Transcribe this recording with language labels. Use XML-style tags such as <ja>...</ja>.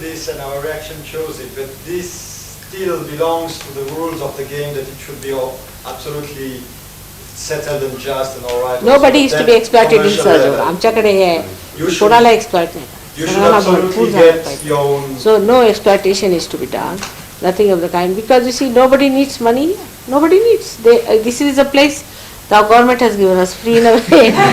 <en>And our reaction shows it, but this still belongs to the rules of the game, that it should be all absolutely settled and just and all right. Nobody is to be exploited in Sahaja.</en> <mr>आमच्याकडे कोणाला exploit नाही.</mr> <en>You should absolutely get your own. So no exploitation is to be done, nothing of the kind, because you see, nobody needs money. Nobody needs. This is a place the government has given us free in a way.</en>